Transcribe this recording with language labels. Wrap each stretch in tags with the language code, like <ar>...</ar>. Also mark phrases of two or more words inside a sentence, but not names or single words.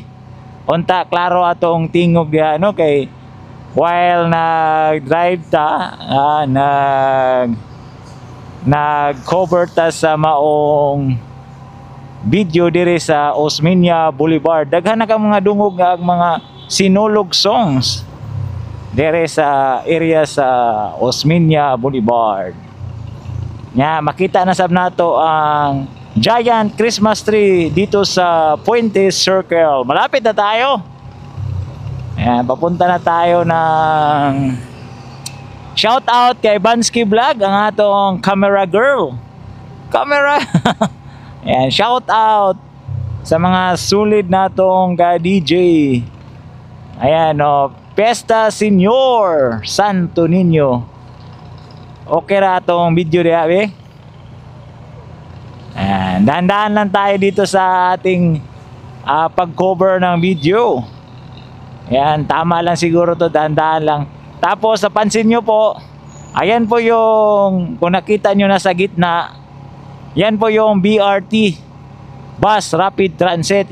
<ceb>Unta klaro atong tingog ano kay while nag-drive ta, nag-cover ta sa maong video diri sa Osmeña Boulevard. Daghan na ka mga dungog nga mga sinulog songs diri sa area sa Osmeña Boulevard. Nya makita na sab nato ang giant Christmas tree dito sa Puente Circle.</ceb> <tl>Malapit na tayo. Ayan, papunta na tayo ng</tl> <en>shout out</en> <tl>kay Bansky Vlog,</tl> <ceb>ang atong</ceb> <en>camera girl.</en> <ceb>Camera. Ayan,</ceb> <en>shout out</en> <ceb>sa mga solid natong ka-DJ. Ayan o, Pesta Senior Santo Niño. Okay ra atong video diha be.</ceb> <tl>Ayan, dahan-dahan lang tayo dito sa ating pag-cover ng video. Ayan, tama lang siguro to, dahan-dahan lang. Tapos napansin nyo po, ayan po yung, kung nakita nyo na sa gitna, yan po yung BRT Bus Rapid Transit.</tl>